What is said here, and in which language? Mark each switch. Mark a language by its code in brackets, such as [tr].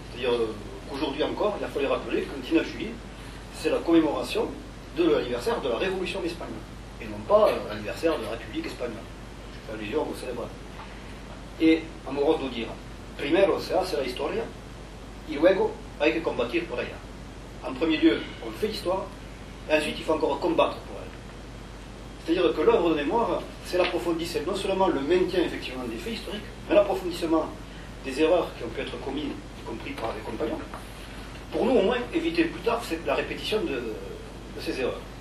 [fr] C'est-à-dire qu'aujourd'hui encore, il faut les rappeler que le 19 juillet, c'est la commémoration de l'anniversaire de la Révolution espagnole, et non pas l'anniversaire de la République espagnole. Je fais allusion au célèbre. Et Amoros nous dira, [es] primero se hace la historia, y luego hay que combattir por ella. [fr] En premier lieu, on fait l'histoire, et ensuite il faut encore combattre pour elle. C'est-à-dire que l'œuvre de mémoire, c'est l'approfondissement, non seulement le maintien effectivement des faits historiques, mais l'approfondissement des erreurs qui ont pu être commises, y compris par les compagnons, pour nous au moins éviter plus tard la répétition de ces erreurs.